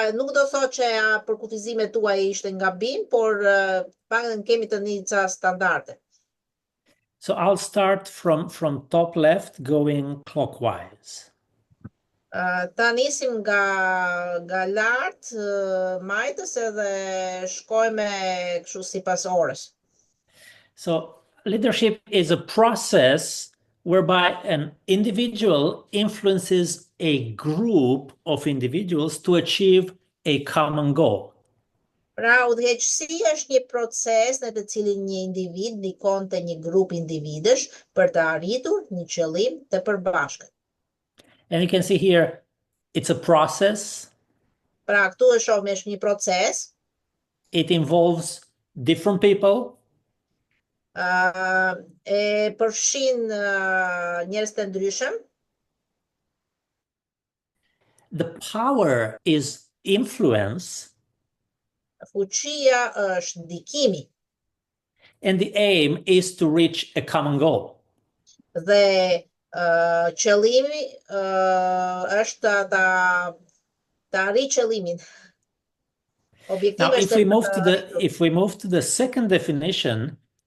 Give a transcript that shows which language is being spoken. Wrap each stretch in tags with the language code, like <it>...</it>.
<sq>Nuk do thotë që përkufizimet tuaja ishte gabim, por paktën kemi të nica standarde.</sq> <en>So I'll start from top left, going clockwise.</en> <sq>Ta nisim nga lart, majtës edhe shkojme kështu sipas orës.</sq> <en>So leadership is a process whereby an individual influences a group of individuals to achieve a common goal.</en> <sq>Pra, udhëheqësia është një proces në të cilin një individ ndikon te një grup individësh për të arritur një qëllim të përbashkët.</sq> <en>And you can see here, it's a process.</en> <sq>Pra, këtu e shohim është një proces.</sq> <en>It involves different people.</en> <sq>E përfshin njerëz të ndryshëm.</sq> <en>The power is influence.</en> <sq>Fuqia është ndikimi.</sq> <en>And the aim is to reach a common goal.</en> <sq>Dhe qëllimi është ta arrijë qëllimin.</sq> <en>Now, if we move to the second definition,</en>